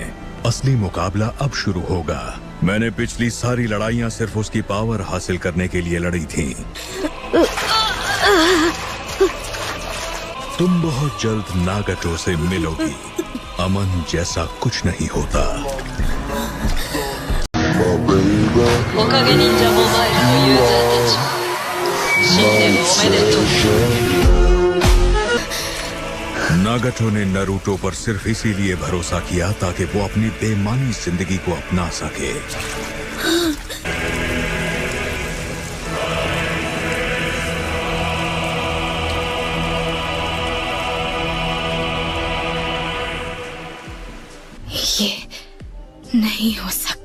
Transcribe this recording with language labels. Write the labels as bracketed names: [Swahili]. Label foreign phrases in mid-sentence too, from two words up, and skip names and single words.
[Hindi] असली मुकाबला अब शुरू होगा। मैंने पिछली सारी लड़ाइयां सिर्फ उसकी पावर हासिल करने के लिए लड़ी थी। तुम बहुत जल्द नागटो से मिलोगी। अमन जैसा कुछ नहीं होता। [Japanese] おかげ忍者モバイルのユーザーたち、新年おめでとう。 [Hindi] नागटो ने नारुतो पर सिर्फ इसीलिए भरोसा किया ताकि वो अपनी बेमानी जिंदगी को अपना सके। ये नहीं हो सकता।